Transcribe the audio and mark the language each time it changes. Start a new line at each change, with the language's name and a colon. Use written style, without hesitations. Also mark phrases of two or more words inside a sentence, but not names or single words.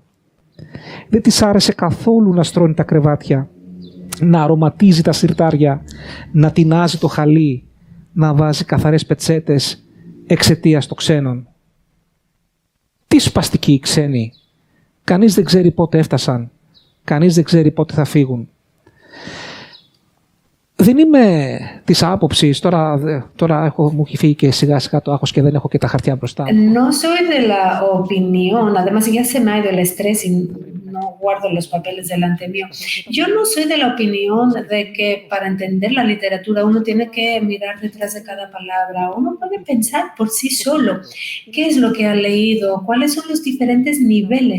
Greek: Δεν της άρεσε καθόλου να στρώνει τα κρεβάτια, να αρωματίζει τα συρτάρια, να τεινάζει το χαλί, να βάζει καθαρές πετσέτες εξαιτίας των ξένων. Τι σπαστικοί οι ξένοι. Κανείς δεν ξέρει πότε έφτασαν. Κανείς δεν ξέρει πότε θα φύγουν. Δεν είμαι της άποψης, τώρα μου έχει φύγει και σιγά σιγά το άγχος και δεν έχω και τα χαρτιά μπροστά.
Spanish: No soy de la opinión, además ya se me ha ido el estrés y no guardo los papeles delante mío. Yo no soy de la opinión de que para entender la literatura uno tiene que mirar detrás de cada palabra. Uno puede pensar por sí solo qué es lo que ha leído, cuáles son los diferentes niveles.